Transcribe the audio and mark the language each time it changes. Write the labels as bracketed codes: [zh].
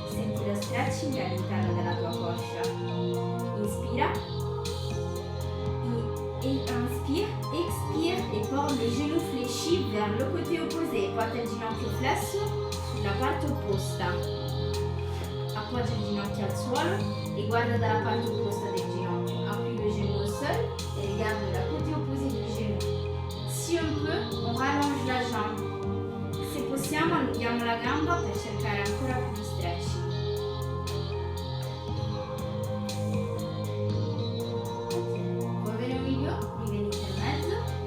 [it] Senti lo stretching all'interno della tua coscia. Inspira. [fr] Et inspire, expire et porte le genou fléchi vers le côté opposé. [it] Porta il ginocchio flesso sulla parte opposta. Appoggia il ginocchio al suolo [fr] et [it] guarda dalla parte opposta del ginocchio. [fr] Appuie le genou au sol et regarde la côté opposé du genou. Si on peut, on rallonge la jambe. [it] Se possiamo, allunghiamo la gamba per cercare ancora più di stretching. Voi venite in mezzo